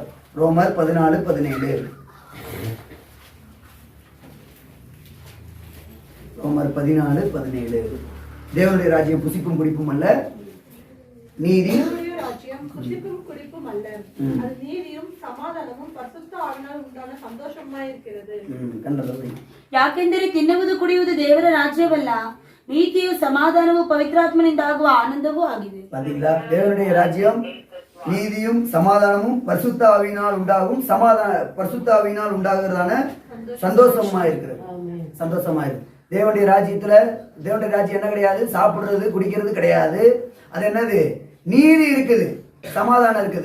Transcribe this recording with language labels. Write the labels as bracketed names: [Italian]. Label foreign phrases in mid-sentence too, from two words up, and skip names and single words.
[Tamil] ரோமர் 14:17. ரோமர் 14:17. தேவனுடைய ராஜ்யம் புசிப்பும் குடிப்பும் அல்ல, நீதி புசிப்பும் குடிப்பும் அல்ல, அது நீதியும் சமாதானமும் பரிசுத்த ஆவியினால் உண்டான ಸಂತೋಷமாயிருக்கிறது. [Kannada] ಯಾಕೆಂದರೆ ತಿನ್ನುವುದು ಕುಡಿಯುವುದು ದೇವರ ರಾಜ್ಯವಲ್ಲ, ನೀತಿಯು ಸಮಾಧಾನವು ಪವಿತ್ರಾತ್ಮನಿಂದ ಆಗುವ ಆನಂದವೂ ಆಗಿದೆ. [Tamil] பாத்தீங்களா? தேவனுடைய ராஜ்யம் நீதியும் சமாதானமும் பரிசுத்த ஆவியினால் உண்டாகும் பரிசுத்த ஆவியினால் உண்டாகிறதான சந்தோஷமா இருக்கிறது. தேவனுடைய ராஜ்யம் என்ன கிடையாது? சாப்பிடுறது குடிக்கிறது கிடையாது. அது என்னது? நீதி இருக்குது, சமாதானம் இருக்குது.